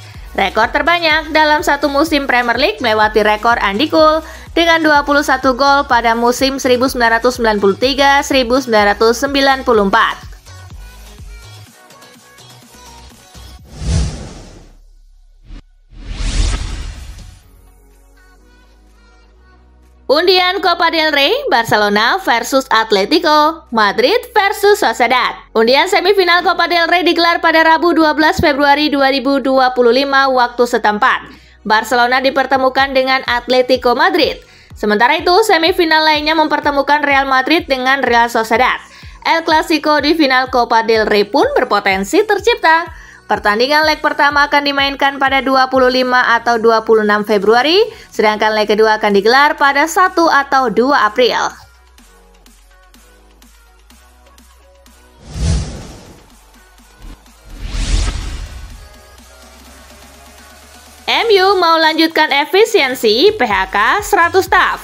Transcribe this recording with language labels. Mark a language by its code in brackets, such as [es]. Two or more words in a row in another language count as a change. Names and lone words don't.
[id] Rekor terbanyak dalam satu musim Premier League melewati rekor Andy Cole dengan 21 gol pada musim 1993-1994. Undian Copa del Rey, Barcelona versus Atletico, Madrid versus Sociedad. Undian semifinal Copa del Rey digelar pada Rabu 12 Februari 2025 waktu setempat. Barcelona dipertemukan dengan Atletico Madrid. Sementara itu, semifinal lainnya mempertemukan Real Madrid dengan Real Sociedad. El Clasico di final Copa del Rey pun berpotensi tercipta. Pertandingan leg pertama akan dimainkan pada 25 atau 26 Februari, sedangkan leg kedua akan digelar pada 1 atau 2 April. MU mau lanjutkan efisiensi PHK 100 staf.